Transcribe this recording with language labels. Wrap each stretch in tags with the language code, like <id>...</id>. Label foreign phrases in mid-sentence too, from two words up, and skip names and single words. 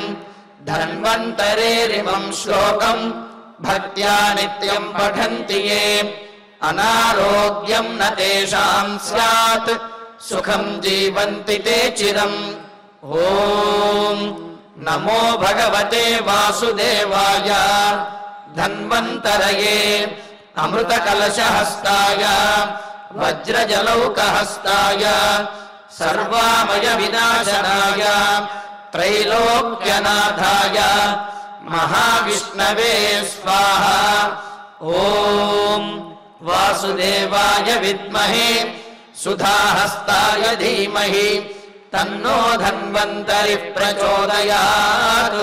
<sa>ధన్వంతరేరిమం శ్లోకం భక్త్యా నిత్యం పఠంతి యే అనారోగ్యం న తేషాం స్యాత్ సుఖం జీవంతి తే చిరం. ఓం నమో భగవతే వాసుదేవాయ ధన్వంతరయే अमृतकलशहस्ताय वज्रजलौकहस्ताय सर्वामयविनाशनाय त्रैलोक्यनाथाय महाविष्णवे स्वाहा। ॐ वासुदेवाय विद्महे सुधाहस्ताय धीमहि तन्नो धन्वन्तरिः प्रचोदयात्।</sa>